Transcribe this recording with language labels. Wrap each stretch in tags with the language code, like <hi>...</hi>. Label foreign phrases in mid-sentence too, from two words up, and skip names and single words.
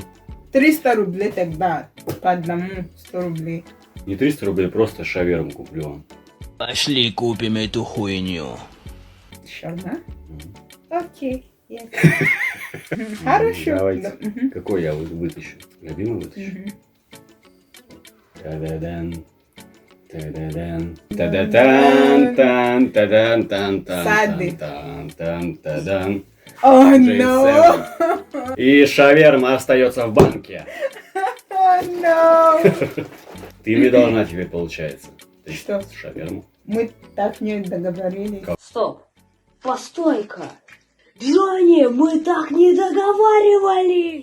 <ru>300 рублей тогда. По одному 100 рублей. Не 300 рублей, просто шаверму куплю вам. Пошли купим эту хуйню. Шаурма? Мгм. Окей. Yes. Хорошо. Давайте. Да, мгм. Какой я вытащу? Любимый вытащу? Мгм. Та-да-дан. Та-да-дан. Та-да-тан, тан, та-дан, тан, тан, Сады. тан, тан, та-дан.</ru> <en>Oh J7. no!</en> <ru>И шаверма остается в банке.</ru> <en>Oh no!</en> <ru>Ты мне должна теперь, получается. Ты Что? Шаверму. Мы так не договорились. Стоп. Постой-ка. Джонни, мы так не договаривались.</ru>